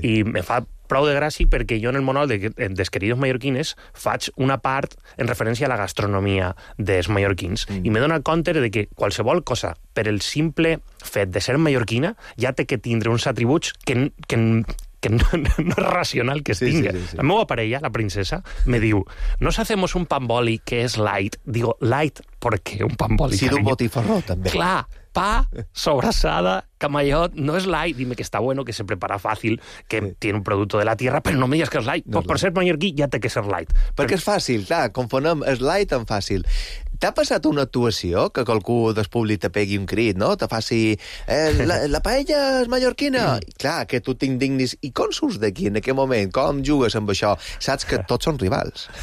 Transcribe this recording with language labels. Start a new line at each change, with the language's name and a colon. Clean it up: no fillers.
Catalan: I me fa prou de gràcia perquè jo en el monòleg dels queridos mallorquines faig una part en referència a la gastronomia dels mallorquins i m'he donat compte de que qualsevol cosa, per el simple fet de ser mallorquina, ja té que tindre uns atributs que no és racional que es tingui. Sí, sí, sí, sí. La meva parella, la princesa, me diu,
Spanish: nos hacemos un pan boli que es light. Digo, light, ¿por qué un pan boli?
Catalan: Sí, d'un botifarró, també. Clar, pa, sobrassada, camallot, no es light.
Spanish: Dime que está bueno, que se prepara fácil, que sí, tiene un producto de la tierra, pero no me digas que es light. No, pues, es por light. Ser mallorquí ya té que ser light.
Catalan: Perquè és fàcil, clar, confonem, és light tan fàcil. T'ha passat una actuació que qualcú del públic te pegui un crit, no? Te faci... la paella és mallorquina! Sí. Clar, que tu t'indignis. I com surts d'aquí, en aquest moment? Com jugues amb això? Saps que tots són rivals.